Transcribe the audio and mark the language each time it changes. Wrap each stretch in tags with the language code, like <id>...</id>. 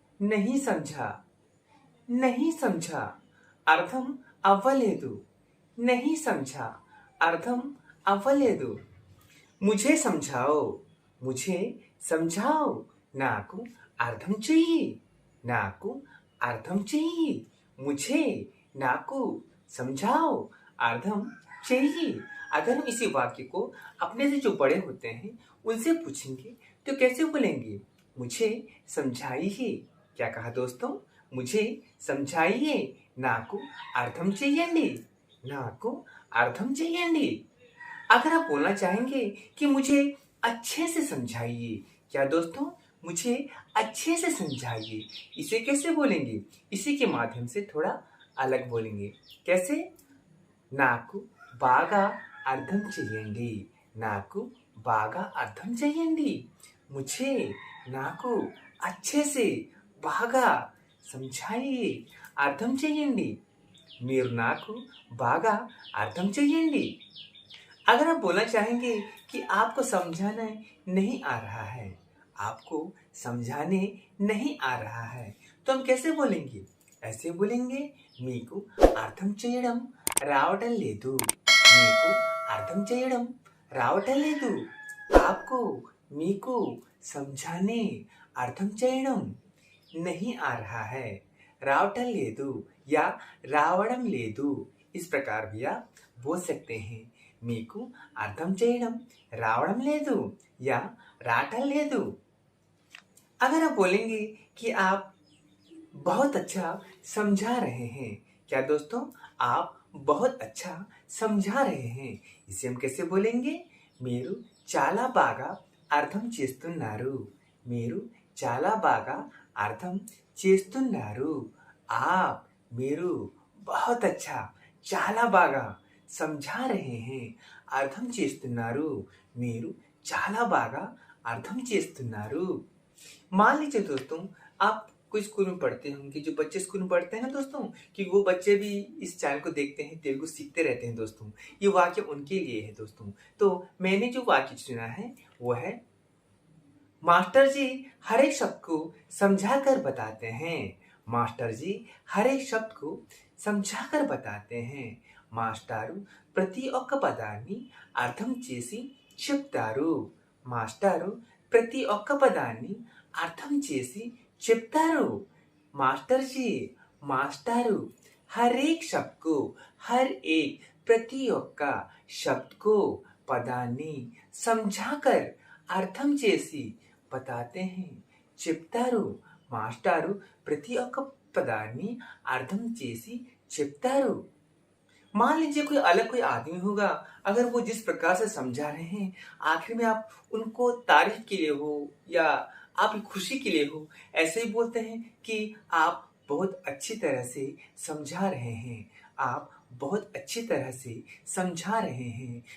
<hi>नहीं समझा, नहीं समझा</hi> <te>అర్థం అవ్వలేదు.</te> <hi>नहीं समझा</hi> <te>అర్థం అవ్వలేదు.</te> <hi>मुझे समझाओ, मुझे समझाओ</hi> <te>నాకు అర్థం చెయ్యి. నాకు అర్థం చెయ్యి.</te> <hi>मुझे</hi> <te>నాకు</te> <hi>समझाओ</hi> <te>అర్థం చెయ్యి.</te> <hi>अगर हम इसी वाक्य को अपने से जो बड़े होते हैं उनसे पूछेंगे तो कैसे बोलेंगे? मुझे समझाइए। क्या कहा दोस्तों? मुझे समझाइए.</hi> <te>నాకు అర్థం చెయ్యండి. నాకు అర్థం చెయ్యండి.</te> <hi>अगर आप बोलना चाहेंगे कि मुझे अच्छे से समझाइए, क्या दोस्तों? मुझे अच्छे से समझाइए. इसे कैसे बोलेंगे? इसी के माध्यम से थोड़ा अलग बोलेंगे. कैसे?</hi> <te>నాకు బాగా అర్థం చెయ్యండి. నాకు బాగా అర్థం చెయ్యండి.</te> <hi>मुझे</hi> <te>నాకు</te> <hi>अच्छे से</hi> <te>బాగా</te> <hi>समझाइए.</hi> <te>అర్థం చెయ్యండి. మీరు నాకు బాగా అర్థం చెయ్యండి.</te> <hi>अगर आप बोलना चाहेंगे कि आपको समझाना नहीं आ रहा है, आपको समझाने नहीं आ रहा है, तो हम कैसे बोलेंगे? ऐसे बोलेंगे,</hi> <te>మీకు అర్థం చేయడం రావటం లేదు. మీకు అర్థం చేయడం రావటం లేదు.</te> <hi>आपको</hi> <te>మీకు</te> <hi>समझाने</hi> <te>అర్థం చేయడం</te> <hi>नहीं आ रहा है,</hi> <te>రావటం లేదు</te> <hi>या</hi> <te>రావడం లేదు.</te> <hi>इस प्रकार भी आप बोल सकते हैं.</hi> <te>మీకు అర్థం చేయడం రావడం లేదు या రావటం లేదు.</te> <hi>अगर आप बोलेंगे कि आप बहुत अच्छा समझा रहे हैं, क्या दोस्तों? आप बहुत अच्छा समझा रहे हैं. इसे हम कैसे बोलेंगे?</hi> <te>మీరు చాలా బాగా అర్థం చేస్తున్నారు. మీరు చాలా బాగా అర్థం చేస్తున్నారు.</te> <hi>आप</hi> <te>మీరు</te> <hi>बहुत अच्छा</hi> <te>చాలా బాగా</te> <hi>समझा रहे हैं.</hi> <te>అర్థం చేస్తున్నారు. మీరు చాలా బాగా అర్థం చేస్తున్నారు.</te> <hi>मान लीजिए दोस्तों, आप कोई स्कूल में पढ़ते होंगे, जो बच्चे स्कूल में पढ़ते हैं ना दोस्तों, कि वो बच्चे भी इस चैनल को देखते हैं, तेलुगु सीखते रहते हैं दोस्तों. ये वाक्य उनके लिए है दोस्तों. तो मैंने जो वाक्य चुना है वो है, मास्टर जी हर एक शब्द को समझा कर बताते हैं. मास्टर जी हर एक शब्द को समझा कर बताते हैं.</hi> <te>మాస్టారు ప్రతి ఒక్క పదాన్ని అర్థం చేసి చెప్తారు. మాస్టారు ప్రతి ఒక్క పదాన్ని అర్థం చేసి చెప్తారు.</te> <hi>मास्टर जी,</hi> <te>మాస్టారు</te> <hi>हर एक शब्द को, हर एक</hi> <te>ప్రతి ఒక్క</te> <hi>शब्द को</hi> <te>పదాన్ని</te> <hi>समझाकर</hi> <te>అర్థం చేసి</te> <hi>बताते हैं.</hi> <te>చెప్తారు. మాస్టారు ప్రతి ఒక్క పదాన్ని అర్థం చేసి చెప్తారు.</te> <hi>मान लीजिए कोई अलग कोई आदमी होगा, अगर वो जिस प्रकार से समझा रहे हैं, आखिर में आप उनको तारीफ के लिए हो या आपकी खुशी के लिए हो, ऐसे ही बोलते हैं कि आप बहुत अच्छी तरह से समझा रहे हैं. आप बहुत अच्छी तरह से समझा रहे हैं.</hi>